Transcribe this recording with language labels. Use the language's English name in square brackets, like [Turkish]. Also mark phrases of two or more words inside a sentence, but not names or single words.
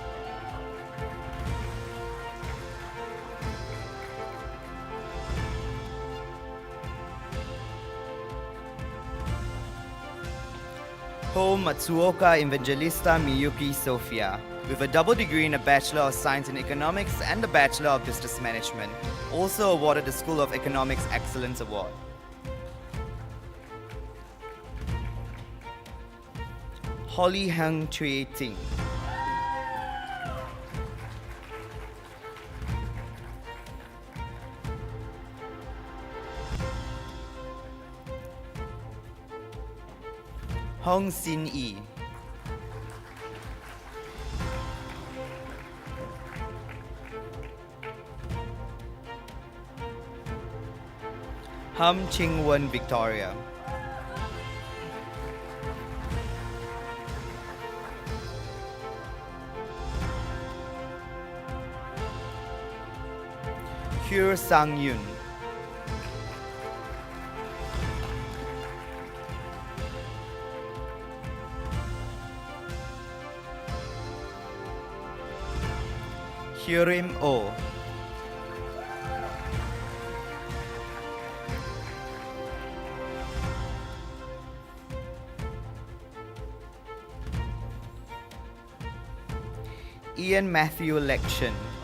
[English] Ho Matsuoka Evangelista Miyuki Sophia, with a double degree in a Bachelor of Science in Economics and a Bachelor of Business Management, also awarded the School of Economics Excellence Award. Holly Heng Chui Ting. Hong Sin Yi. Hum Ching Wen Victoria. Hur Sang Yun. Hyurim O. Ian Matthew Lection.